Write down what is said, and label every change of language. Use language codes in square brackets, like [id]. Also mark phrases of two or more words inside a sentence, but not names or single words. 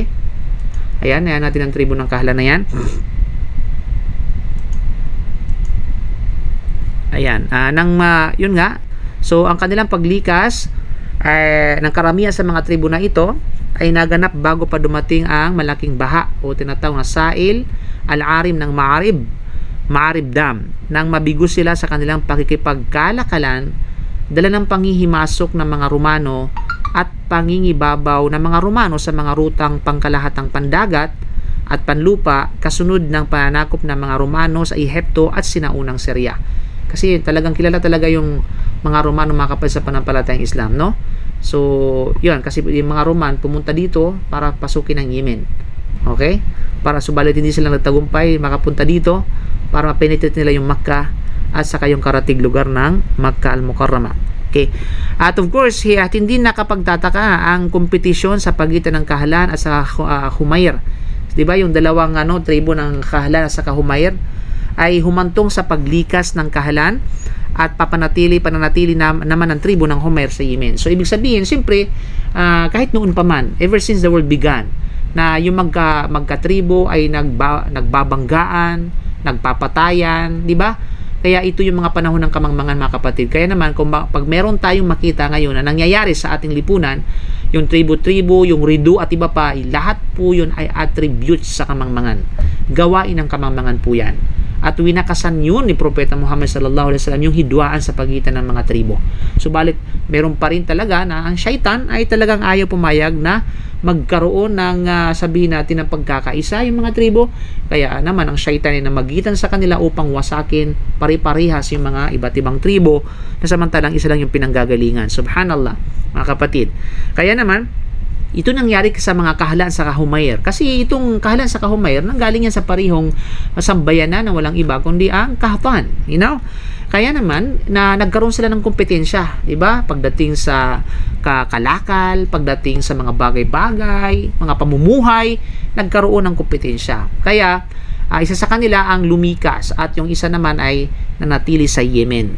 [tl] Ayan natin ang tribo ng Kahlan na yan. Ayan, yun nga. So, ang kanilang paglikas ng karamihan sa mga tribo na ito ay naganap bago pa dumating ang malaking baha o tinatawag na Sa'il al-Arim ng Ma'arib Dam. Nang mabigo sila sa kanilang pakikipagkalakalan, dala ng panghihimasok ng mga Romano at pangingibabaw ng mga Romano sa mga rutang pangkalahatang pandagat at panlupa kasunod ng pananakop ng mga Romano sa Ehipto at sinaunang Syria. Kasi talagang kilala talaga yung mga Romano, mga kapatid, sa panampalatayang Islam, no? So, yun, kasi yung mga Roman pumunta dito para pasukin ang Yemen. Okay? Para subalit hindi sila nagtagumpay makapunta dito para ma-penetrate nila yung Makkah at saka yung karatig lugar ng Makkah al-Mukarramah. Okay. At [en] of course, [tl] at hindi nakapagtataka ang kompetisyon sa pagitan ng Kahlan at sa Humayr. 'Di ba yung dalawang tribo ng Kahlan at saka Humayr ay humantong sa paglikas ng Kahlan at pananatili naman ng tribo ng Humayr sa Yemen. So ibig sabihin, siyempre, kahit noon pa man, [en] ever since the world began, [tl] na yung magkatribo ay nagbabanggaan, nagpapatayan, 'di ba? Kaya ito yung mga panahon ng kamangmangan, mga kapatid. Kaya naman, pag meron tayong makita ngayon na nangyayari sa ating lipunan, yung tribo-tribo, yung ridu at iba pa, lahat po yun ay attributes sa kamangmangan. Gawain ng kamangmangan po yan. At winakasan yun ni Propeta Muhammad [ar] sallallahu alaihi wasallam [tl] yung hidwaan sa pagitan ng mga tribo. Subalit, meron pa rin talaga na ang syaitan ay talagang ayaw pumayag na magkaroon ng sabihin natin ng pagkakaisa yung mga tribo. Kaya naman ang syaitan ay namagitan sa kanila upang wasakin pare-parehas yung mga iba't ibang tribo na samantalang isa lang yung pinanggagalingan. Subhanallah, mga kapatid. Kaya naman, ito nangyari sa mga Kahlan sa Humayr. Kasi itong Kahlan sa Humayr, nanggaling yan sa parihong sambayanan na walang iba kundi ang Kahtan. [en] You know? [tl] Kaya naman, na nagkaroon sila ng kompetensya, di ba? Pagdating sa kalakal, pagdating sa mga bagay-bagay, mga pamumuhay, nagkaroon ng kompetensya. Kaya, isa sa kanila ang lumikas at yung isa naman ay nanatili sa Yemen.